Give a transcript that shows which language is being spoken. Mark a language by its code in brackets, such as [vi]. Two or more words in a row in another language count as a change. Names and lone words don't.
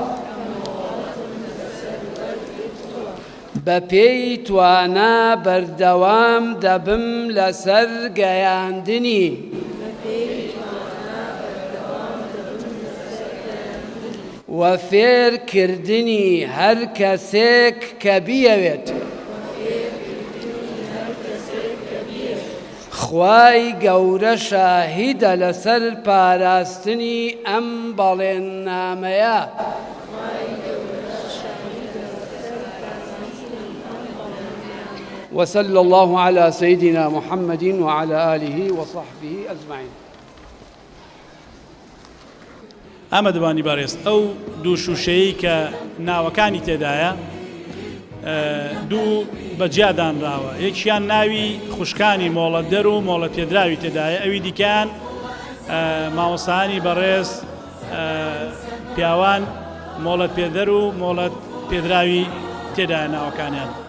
[ckb] بە پێی توانا بەردەوام دەبم لەسەر گەیاندنی و فێرکردنی هەر کەسێک کە بیەوێت. خوای گەورە شاهیدە لەسەر پاراستنی ئەم بەڵێننامەیە. [ar] وصلى الله على سيدنا محمد وعلى آله وصحبه أجمعين. [ckb] ئەمە دەبانی بەڕێز ئەو دوو شوشەیە کە ناوەکانی تێدایە دوو بەجیادانراوە. یەکیان ناوی خوشکانی مۆڵەت دەر و مۆڵەت پێدراوی تێدایە، ئەوی دیکەیان مامۆستانی بەڕێز پیاوان مۆڵەت پێدەر و مۆڵەت پێدراوی تێدایە ناوەکانیان.